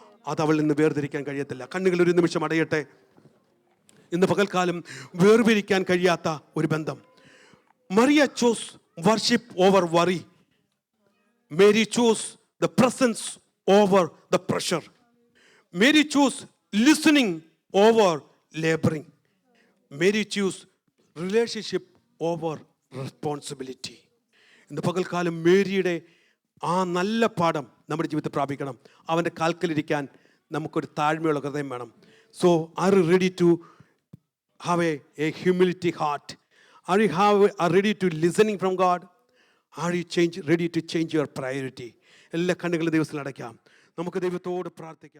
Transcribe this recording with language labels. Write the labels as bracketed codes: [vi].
[ml] അത് അവൾ നിന്ന് വേർതിരിക്കാൻ കഴിയത്തില്ല. കണ്ണുകൾ ഒരു നിമിഷം അടയട്ടെ. ഇന്ന് പകൽക്കാലം വേർതിരിക്കാൻ കഴിയാത്ത ഒരു ബന്ധം. [en] Maria chose worship over worry. Mary chose the presence over the pressure. Mary chose listening over laboring. Mary choose relationship over responsibility. [ml] ഇന്ന് പകൽക്കാലം മേരിയുടെ ആ നല്ല പാഠം നമ്മുടെ ജീവിതത്തിൽ പ്രാപിക്കണം. അവൻ്റെ കാൽക്കലിരിക്കാൻ നമുക്കൊരു താഴ്മയുള്ള ഹൃദയം വേണം. [en] So are you ready to have a humility heart? Are you ready to listening from God? Are you ready to change your priority? [ml] എല്ലാ കണ്ണുകളും ദൈവത്തിൽ അടയ്ക്കാം. നമുക്ക് ദൈവത്തോട് പ്രാർത്ഥിക്കാം.